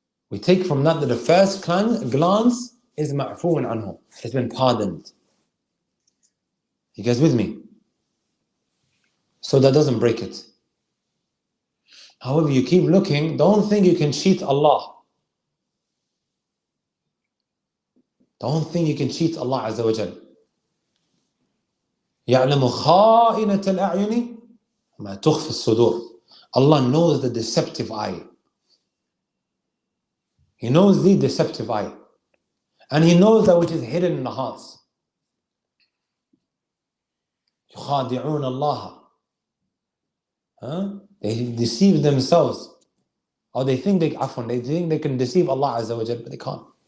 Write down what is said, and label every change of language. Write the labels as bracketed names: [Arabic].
[English] We take from that the first glance is ma'fuun anhu. It's been pardoned. You guys with me? So that doesn't break it. However, you keep looking, don't think you can cheat Allah. Don't think you can cheat Allah Azza wa Jal. [Arabic] يعلم خائنة الأعين ما تخفي الصدور. [English] Allah knows the deceptive eye. He knows the deceptive eye. And He knows that which is hidden in the hearts. [Arabic] يخادعون الله. [English] They deceive themselves. Or they think they can deceive Allah Azza wa Jal, but they can't.